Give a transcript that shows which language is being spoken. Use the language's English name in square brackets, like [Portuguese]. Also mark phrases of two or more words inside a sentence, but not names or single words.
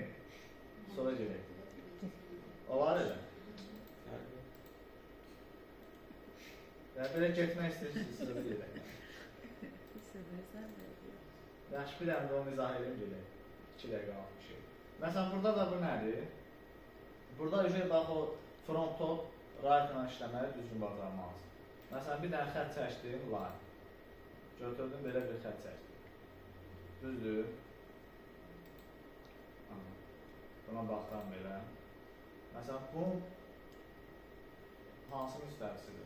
[Azerbaijani] Sonra gedək. Olar elə. Yəni belə getmək istəyirsiniz, sizə bir gedək. Yaxşı, bir dənə də onu izah edeyim gedək. 2 dəqiqə qalmış şey. Məsələn, burada da bu nədir? Burada bax o [English] front top right [Azerbaijani] ilə işləməli düzgün bacarmalısın. Məsələn, bir dənə xətt çəkdim, line. Götürdüm, belə bir xətt çəkdim. Düzdür. Buna baxıram belə. Məsələn, bu hansı müstəvisidir?